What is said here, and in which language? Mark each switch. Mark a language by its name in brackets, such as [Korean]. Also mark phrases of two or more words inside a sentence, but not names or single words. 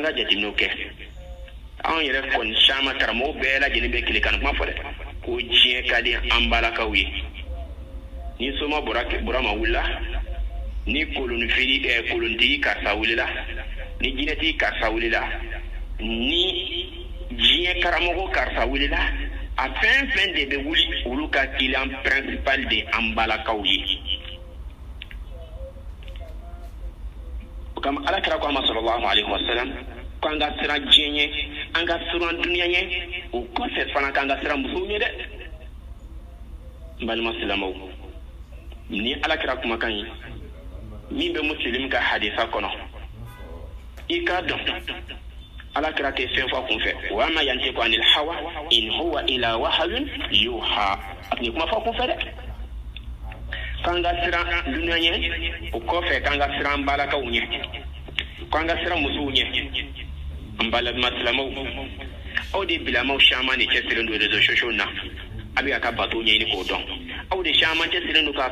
[Bambara] ka jateminɛw kɛ anw yɛrɛ kɔni caman karamɔgɔw bɛɛ lajɛlen bɛ tile kan kuma fɔ dɛ ko diɲɛ ka di an balakaw ye ni soma burama wulila ni kolontigi karisa wulila ni jinɛtigi karisa wulila ni diɲɛ karamɔgɔ karisa wulila a fɛn fɛn de bɛ wuli olu ka [French] client principal [Bambara] de an balakaw ye o kama ala kira ko a ma [Arabic] صلى الله عليه وسلم [Bambara] ko an ka siran diɲɛ ye an ka siran duniya ye o kɔfɛ fana k'an ka siran musow ye dɛ n balima silamɛw ni alakira kumakan ye min bɛ muslim ka hadisa kɔnɔ i k'a dɔn alakira tɛ fɛn fɔ kun fɛ wa [Arabic] ما ينطق عن الهوى إن هو إلا وحي يوحى [Bambara] a tun ye kuma fɔ kun fɛ dɛ k'an ka siran dunuya ɲɛ o kɔfɛ k'an ka siran an balakaw ɲɛ k'an ka siran musow ɲɛ an balima silamɛw aw de bilamaw caman de cɛsirilen don [French] réseaux sociaux [Bambara] na a bɛ ka bato ɲɛɲini k'o dɔn aw de caman cɛsirilen don k'a